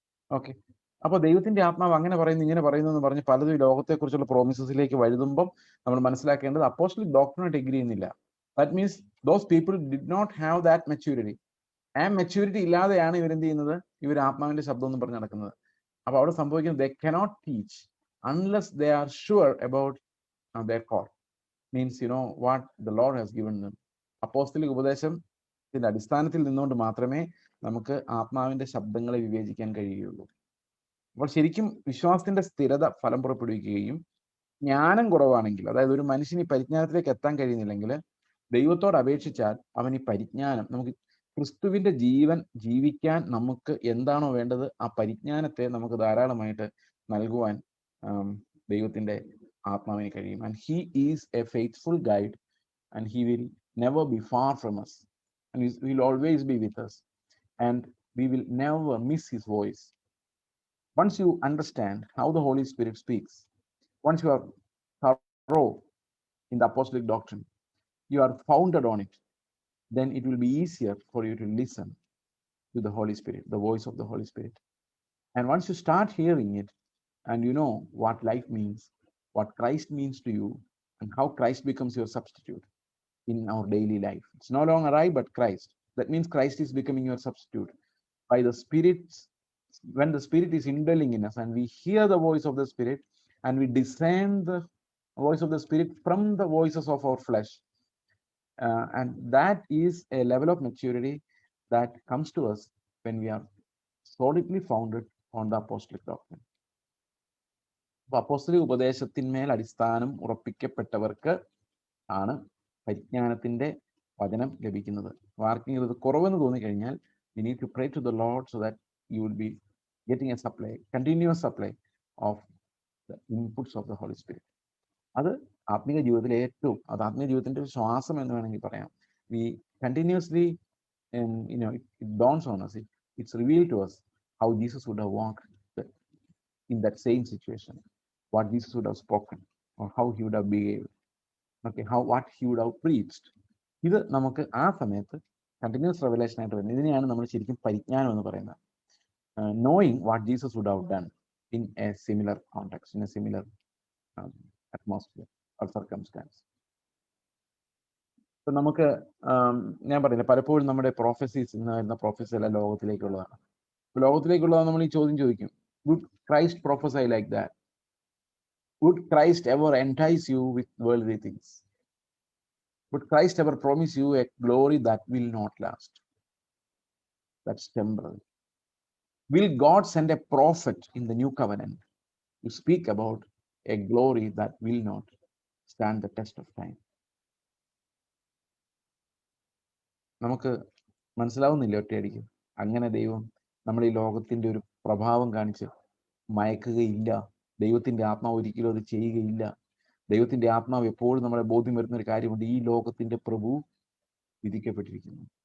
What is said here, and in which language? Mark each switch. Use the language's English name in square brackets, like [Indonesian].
[Malayalam] Okay. അപ്പോൾ ദൈവത്തിന്റെ ആത്മാവ് അങ്ങനെ പറയുന്നു ഇങ്ങനെ പറയുന്നു എന്ന് പറഞ്ഞ് പലതും ലോകത്തെക്കുറിച്ചുള്ള പ്രോമിസസിലേക്ക് വഴുതുമ്പം നമ്മൾ മനസ്സിലാക്കേണ്ടത് അപ്പോസ്തലിക് ഡോക്ടറിനായിട്ട് എഗ്രി ചെയ്യുന്നില്ല. [English] That means those people did not have that maturity. [Malayalam] ആ മെച്യൂരിറ്റി ഇല്ലാതെയാണ് ഇവരെന്ത് ചെയ്യുന്നത്? ഇവർ ആത്മാവിന്റെ ശബ്ദം എന്ന് പറഞ്ഞ് നടക്കുന്നത്. അപ്പോൾ അവിടെ സംഭവിക്കുന്നത്, [English] They cannot teach unless they are sure about their call. Means what the Lord has given them. [Malayalam] അപ്പോസ്തലിക ഉപദേശത്തിന്റെ അടിസ്ഥാനത്തിൽ നിന്നുകൊണ്ട് മാത്രമേ നമുക്ക് ആത്മാവിന്റെ ശബ്ദങ്ങളെ വിവേചിക്കാൻ കഴിയുകയുള്ളൂ. അപ്പോൾ ശരിക്കും വിശ്വാസത്തിന്റെ സ്ഥിരത ഫലം പുറപ്പെടുവിക്കുകയും ജ്ഞാനം കുറവാണെങ്കിൽ, അതായത് ഒരു മനുഷ്യന് ഈ പരിജ്ഞാനത്തിലേക്ക് എത്താൻ കഴിയുന്നില്ലെങ്കിൽ ദൈവത്തോട് അപേക്ഷിച്ചാൽ അവൻ ഈ പരിജ്ഞാനം, നമുക്ക് ക്രിസ്തുവിന്റെ ജീവൻ ജീവിക്കാൻ നമുക്ക് എന്താണോ വേണ്ടത് ആ പരിജ്ഞാനത്തെ നമുക്ക് ധാരാളമായിട്ട് നൽകുവാൻ ദൈവത്തിന്റെ ആത്മാവിന് കഴിയും. [English] And he is a faithful guide and he will never be far from us, and he will always be with us, and we will never miss his voice. Once you understand how the Holy Spirit speaks, once you are thorough in the apostolic doctrine, you are founded on it, then it will be easier for you to listen to the Holy Spirit, the voice of the Holy Spirit. And once you start hearing it, and you know what life means, what Christ means to you, and how Christ becomes your substitute in our daily life. It's no longer I, but Christ. That means Christ is becoming your substitute. By the Spirit, when the Spirit is indwelling in us and we hear the voice of the Spirit and we discern the voice of the Spirit from the voices of our flesh. And that is a level of maturity that comes to us when we are solidly founded on the apostolic doctrine. [Malayalam] അപ്പോസ്തലിക ഉപദേശത്തിന്മേൽ അടിസ്ഥാനം ഉറപ്പിക്കപ്പെട്ടവർക്ക് ആണ് പരിജ്ഞാനത്തിന്റെ വചനം ലഭിക്കുന്നത്. ആർക്കെങ്കിലും ഇത് കുറവെന്ന് തോന്നിക്കഴിഞ്ഞാൽ [English] you need to pray to the Lord so that you will be getting a supply, continuous supply of the inputs of the Holy Spirit. [Malayalam] അത് ആത്മീയ ജീവിതത്തിലെ അത് ആത്മീയ ജീവിതത്തിന്റെ ഒരു ശ്വാസം എന്ന് വേണമെങ്കിൽ പറയാം. [English] We continuously, it dawns on us, it's revealed to us how Jesus would have walked in that same situation, what Jesus would have spoken, or how he would have behaved. Okay, what he would have preached. [Malayalam] ഇത് നമുക്ക് ആ സമയത്ത് continuous revelation ആയിട്ട് വരുന്നത്. ഇതിനെയാണ് നമ്മൾ ശരിക്കും പരിജ്ഞാനം എന്ന് പറയുന്നത്. [English] Knowing what Jesus would have done in a similar context, in a similar atmosphere or circumstance. [Malayalam] ഇപ്പം നമുക്ക് ഞാൻ പറഞ്ഞില്ല, പലപ്പോഴും നമ്മുടെ പ്രോഫസീസ് എന്ന് വരുന്ന പ്രോഫസി എല്ലാം ലോകത്തിലേക്കുള്ളതാണ്. ലോകത്തിലേക്കുള്ളതാണ്. നമ്മൾ ഈ ചോദ്യം ചോദിക്കും, [English] Would Christ prophesy like that? Would Christ ever entice you with worldly things? Would Christ ever promise you a glory that will not last? That's temporary. Will God send a prophet in the new covenant to speak about a glory that will not stand the test of time? [Malayalam] നമുക്ക് മനസ്സിലാവുന്നില്ല ഒറ്റയടിക്ക്. അങ്ങനെ ദൈവം നമ്മുടെ ഈ ലോകത്തിന്റെ ഒരു പ്രഭാവം കാണിച്ച് മയക്കുകയില്ല. ദൈവത്തിന്റെ ആത്മാവ് ഒരിക്കലും അത് ചെയ്യുകയില്ല. ദൈവത്തിന്റെ ആത്മാവ് എപ്പോഴും നമ്മളെ ബോധ്യം വരുന്ന ഒരു കാര്യമുണ്ട്, ഈ ലോകത്തിന്റെ പ്രഭു വിധിക്കപ്പെട്ടിരിക്കുന്നു.